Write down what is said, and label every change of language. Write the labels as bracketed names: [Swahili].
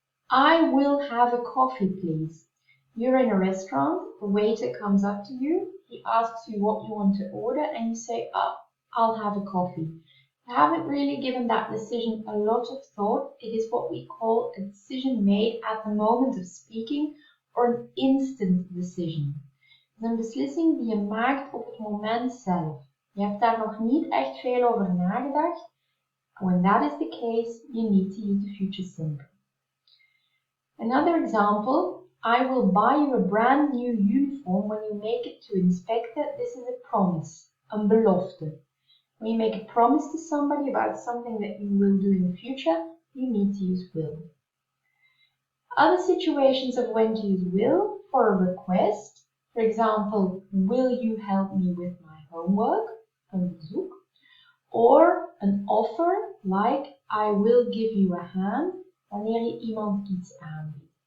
[English] I will have a coffee, please. You're in a restaurant, the waiter comes up to you, he asks you what you want to order, and you say, oh, I'll have a coffee. You haven't really given that decision a lot of thought. It is what we call a decision made at the moment of speaking or an instant decision. [Dutch] Het is een beslissing die je maakt op het moment zelf. Je hebt daar nog niet echt veel over nagedacht. [English] When that is the case, you need to use the future simple. Another example, I will buy you a brand new uniform when you make it to inspector. This is a promise, [Dutch] een belofte. [English] When you make a promise to somebody about something that you will do in the future, you need to use will. Other situations of when to use will for a request, for example, will you help me with my homework, [Dutch] een verzoek, [English] or an offer like I will give you a hand, [Dutch] wanneer je iemand iets aanbiedt.